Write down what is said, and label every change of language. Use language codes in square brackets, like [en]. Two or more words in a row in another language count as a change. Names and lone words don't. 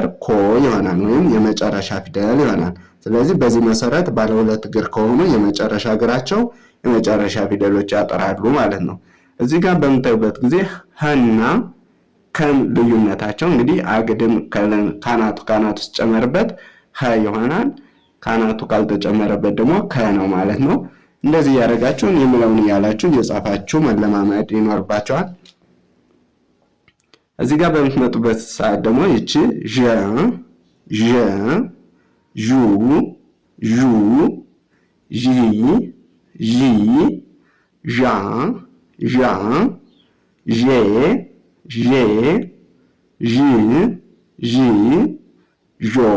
[am] ኮ ይሆናል ወይም የመጨረሻ ፊደል ይሆናል። ስለዚህ በዚህ መሰረት ባለ ሁለት እግር ከሆኑ የመጨረሻ እግራቸው የመጨረሻ ፊደሎች ያጠራሉ ማለት ነው። እዚህ ጋር በምታዩበት ጊዜ ሀና ከም ልዩነታቸው እንግዲህ አግድም ካናቱ ሲጨመርበት ሀ ይሆናል። ካናቱ ካልተጨመረበት ደግሞ ከ ነው ማለት ነው። እንደዚህ ያደረጋችሁ የምለውን ያላችሁ እየጻፋችሁ መለማመድ ይኖርባችኋል። እዚህ ጋር በምትመጡበት ሰዓት ደግሞ ይቺ ዠ ዡ ዢ ዣ ዣ ዤ ዢ ዦ